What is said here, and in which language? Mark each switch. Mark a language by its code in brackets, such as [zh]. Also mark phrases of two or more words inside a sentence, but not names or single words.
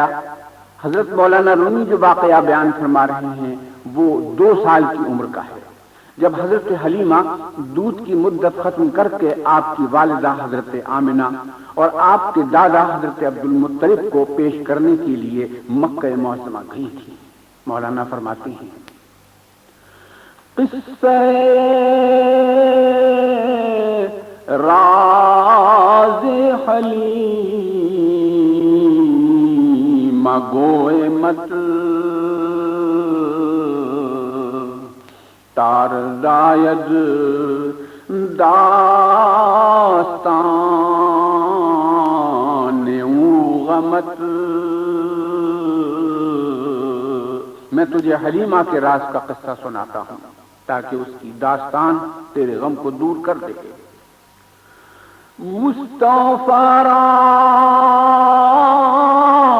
[ur] حضرت مولانا رومی جو واقعہ بیان فرما رہے ہیں وہ 2 سال کی عمر کا ہے، جب حضرت حلیمہ دودھ کی مدت ختم کر کے آپ کی والدہ حضرت آمنہ اور آپ کے دادا حضرت عبد المطلب کو پیش کرنے کے لیے مکہ معظمہ گئی تھی. مولانا فرماتے ہیں [fa] قصہ راز حلیمہ گوئے مت، تار داید داستان او غمت. [ur] میں تجھے حلیمہ کے راز کا قصہ سناتا ہوں تاکہ اس کی داستان تیرے غم کو دور کر دے. [fa] مصطفیٰ را